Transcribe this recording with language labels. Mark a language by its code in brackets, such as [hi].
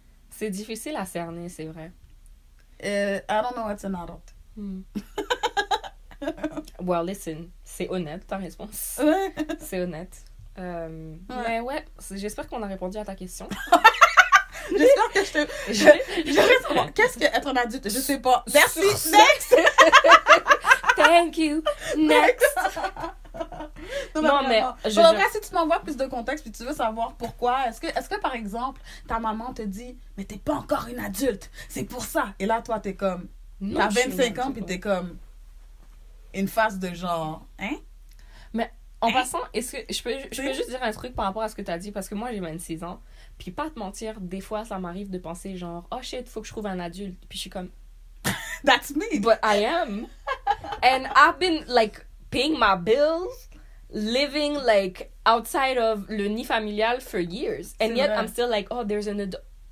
[fr] C'est difficile à cerner, c'est vrai. [en] I don't know what's an adult. Well, listen, [fr] c'est honnête ta réponse. C'est honnête. Mais ouais, j'espère qu'on a répondu à ta question. J'espère que je vais savoir. Qu'est-ce que être un adulte? Je sais pas. Merci. Next. [en] Thank you. Next. [fr] Non, mais si tu m'envoies plus de contexte puis tu veux savoir pourquoi, est-ce que par exemple ta maman te dit mais t'es pas encore une adulte, c'est pour ça, et là toi t'es comme non, t'as 25 ans puis t'es comme une face de genre mais en passant, est-ce que je peux juste dire un truc par rapport à ce que t'as dit, parce que moi j'ai 26 ans, puis pas te mentir, des fois ça m'arrive de penser genre [en] oh shit, [fr] faut que je trouve un adulte, puis je suis comme [en] that's me, but I am and I've been like paying my bills, living like outside of [fr] le nid familial [en] for years, and yet I'm still like, oh, there's an adult.